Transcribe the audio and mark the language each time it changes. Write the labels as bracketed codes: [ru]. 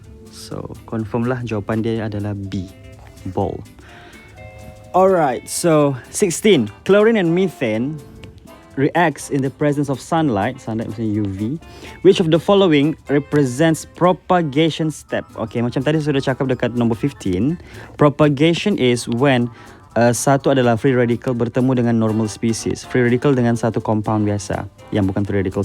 [ms] So confirm lah jawapan dia adalah B, ball. [en] Alright, so 16. Chlorine and methane reacts in the presence of sunlight maksudnya UV. Which of the following represents propagation step? [ms] Okay, macam tadi sudah cakap dekat number 15. [en] Propagation is when [ms] satu adalah [en] free radical [ms] bertemu dengan [en] normal species. [ms] Free radical dengan satu compound biasa yang bukan free radical.